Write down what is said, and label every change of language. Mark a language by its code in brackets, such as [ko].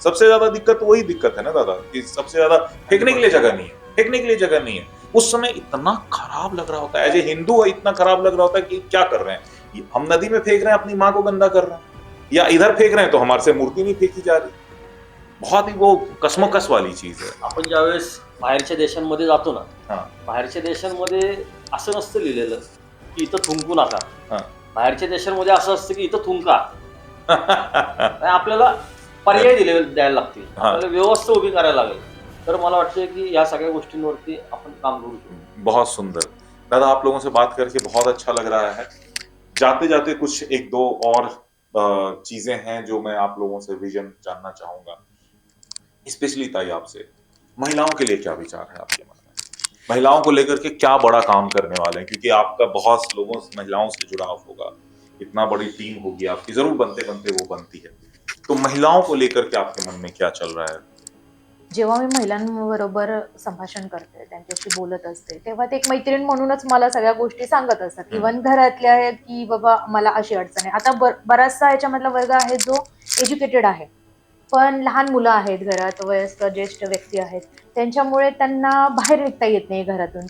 [hi] सबसे ज़्यादा दिक्कत वही दिक्कत है ना दादा, कि सबसे ज़्यादा फेंकने के लिए जगह नहीं है, फेंकने के लिए जगह नहीं है. उस समय इतना खराब लग रहा होता है, [en] as a Hindu [hi] इतना खराब लग रहा होता है कि क्या कर रहे हैं हम, नदी में फेंक रहे हैं, अपनी माँ को गंदा कर रहे हैं, या इधर फेंक रहे हैं तो हमारे से मूर्ति नहीं फेंकी जा रही. बहुत ही वो कसमकस वाली चीज है. [mr] आपण ज्यावेळेस बाहेरच्या देशांमध्ये जातो ना, हां, बाहेरच्या देशांमध्ये असं नसतं लिहिलेलं की इथं थुंकू नका. हां. बाहेरच्या देशांमध्ये असं असतं की इथं थुंका. आणि आपल्याला पर्याय द्यायला लागतील, हा. आपल्याला व्यवस्था उभी करायला लागेल. तर मला वाटतं की या सगळ्या गोष्टींवरती आपण काम करू शकतो. [hi] बहुत सुंदर दादा, आप लोगों से बात करके बहुत अच्छा लग रहा है। जाते जाते कुछ एक दो और चीजें हैं जो मैं आप लोगों से विजन जानना चाहूंगा, स्पेशली ताई आपसे। महिलाओं के लिए क्या विचार है आपके मन में? महिलाओं को लेकर के क्या बड़ा काम करने वाले हैं, क्योंकि आपका बहुत लोगों महिलाओं से जुड़ाव होगा, इतना बड़ी टीम होगी आपकी, जरूर बनते बनते वो बनती है, तो महिलाओं को लेकर के आपके मन में क्या चल रहा है? [mr] जेव्हा मी महिलांबरोबर संभाषण करते, त्यांच्याशी बोलत असते, तेव्हा ते एक मैत्रीण म्हणूनच मला सगळ्या गोष्टी सांगत असतात. इव्हन घरातल्या आहेत, की बाबा मला अशी अडचण आहे. आता बराचसा याच्यामधला वर्ग आहे जो एज्युकेटेड आहे, पण लहान मुलं आहेत घरात, वयस्कर ज्येष्ठ व्यक्ती आहेत, त्यांच्यामुळे त्यांना बाहेर निघता येत नाही घरातून.